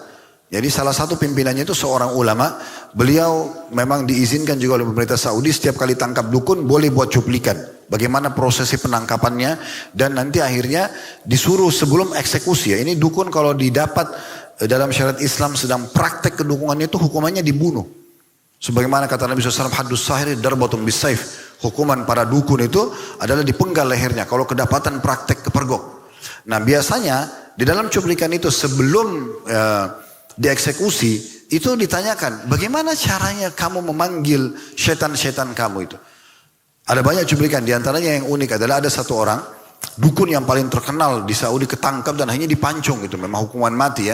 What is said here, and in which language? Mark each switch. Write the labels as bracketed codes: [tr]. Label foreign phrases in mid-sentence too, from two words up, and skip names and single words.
[id] Jadi salah satu pimpinannya itu seorang ulama. Beliau memang diizinkan juga oleh pemerintah Saudi, setiap kali tangkap dukun boleh buat cuplikan bagaimana prosesi penangkapannya, dan nanti akhirnya disuruh sebelum eksekusi, ya, ini dukun kalau didapat dalam syariat Islam sedang praktek kedukungannya itu hukumannya dibunuh. Sebagaimana kata Nabi SAW, [ar] حد الساحر ضربة بالسيف, [id] hukuman para dukun itu adalah dipenggal lehernya kalau kedapatan praktek kepergok. Nah biasanya di dalam cuplikan itu sebelum dieksekusi itu ditanyakan, bagaimana caranya kamu memanggil setan-setan kamu itu. Ada banyak cuplikan, diantaranya yang unik adalah ada satu orang dukun yang paling terkenal di Saudi ketangkap dan akhirnya dipancung, itu memang hukuman mati ya.